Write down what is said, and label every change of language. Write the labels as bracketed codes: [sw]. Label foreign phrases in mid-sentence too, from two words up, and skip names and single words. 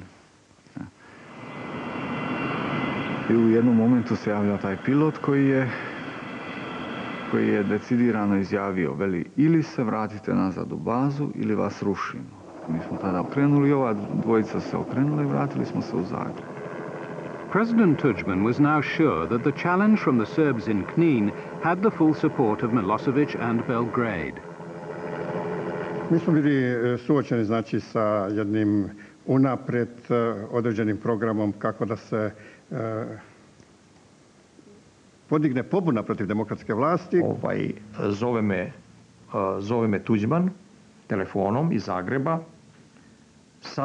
[hr] I u jednom momentu se javio taj pilot koji je decidirano izjavio, veli, ili se vratite nazad u bazu ili vas rušimo. Mi smo tada okrenuli, ova dvojica se okrenula I vratili smo se u Zagreb. [en] President Tudjman was now sure that the challenge from the Serbs in Knin had the full support of Milosevic and Belgrade. [hr] Mi smo bili suočeni, znači, sa jednim unaprijed određenim programom kako da se podigne pobuna protiv demokratske vlasti. Zove me Tudjman telefonom iz Zagreba, sav uzbuđen.